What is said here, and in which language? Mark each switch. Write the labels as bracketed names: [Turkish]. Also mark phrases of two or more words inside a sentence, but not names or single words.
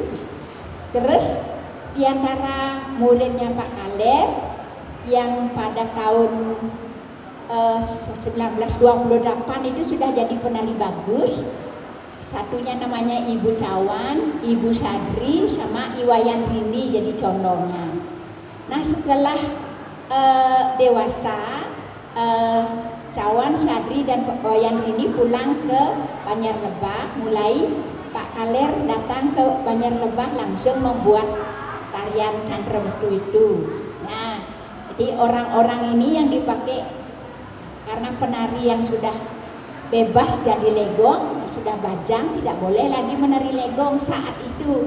[Indonesian] Terus di antara muridnya Pak Kaler yang pada tahun 1928 itu sudah jadi penari bagus. Satunya namanya Ibu Cawan, Ibu Sadri, sama Iwayan Rini jadi condongnya. Nah setelah dewasa, Cawan, Sadri, dan Iwayan Rini pulang ke Banjar Lebak. Mulai Pak Kaler datang ke Banjar Lebak langsung membuat tarian Candramedu itu. Nah, jadi orang-orang ini yang dipakai karena penari yang sudah bebas jadi legong, sudah bajang, tidak boleh lagi menari legong saat itu.